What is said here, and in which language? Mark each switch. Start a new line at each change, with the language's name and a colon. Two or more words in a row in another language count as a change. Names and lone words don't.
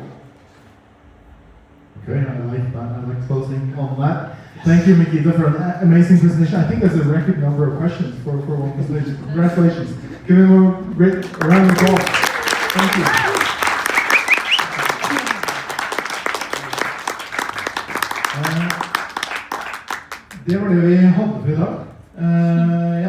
English: Great, I like that. I like closing on that. Thank you, Mykyta, for an amazing presentation. I think there's a record number of questions for one presentation. Congratulations. Give him a great round of applause. Thank you.
Norwegian: Det var det vi hadde for i dag.